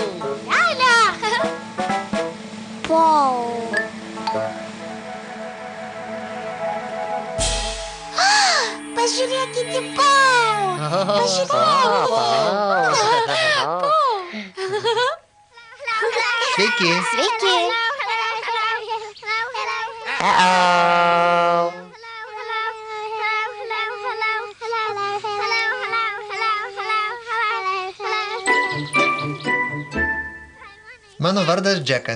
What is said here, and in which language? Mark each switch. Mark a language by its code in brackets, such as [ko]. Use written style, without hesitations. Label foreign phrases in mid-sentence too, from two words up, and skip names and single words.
[lt] Lala. Pau. Pažiūrėkite, Pau. Sveiki. Sveiki. Mano vardas Džekas.